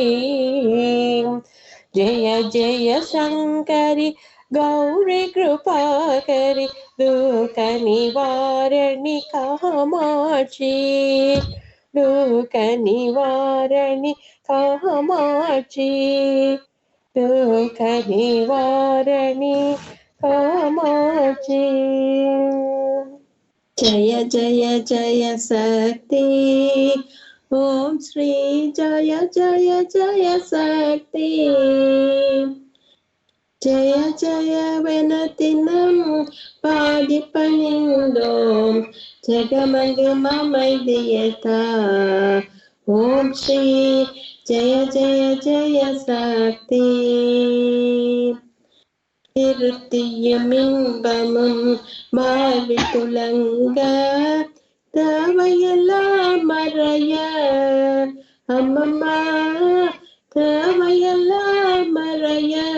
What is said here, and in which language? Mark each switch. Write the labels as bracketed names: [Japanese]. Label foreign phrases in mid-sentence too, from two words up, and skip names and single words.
[Tamil] ஜெய ஜெய சங்கரி கௌரி கிருபாகரி துக்க நிவாரணி காமாட்சி. துக்க நிவாரணி காமாட்சி. துக்க நிவாரணி காமாட்சி. [Hindi] जय जय जय शक्ति ओम श्री जय जय जय शक्ति. जय जय वेनतिनं पादि पनिंदोम जगमंग ममैदियता. ओम श्री जय जय जय शक्ति. [Tamil] திருத்தியும் இன்பமும் வாழ்வில் துலங்க தேவையெல்லாம் மறைய அம்மம்மா தேவையெல்லாம் மறைய.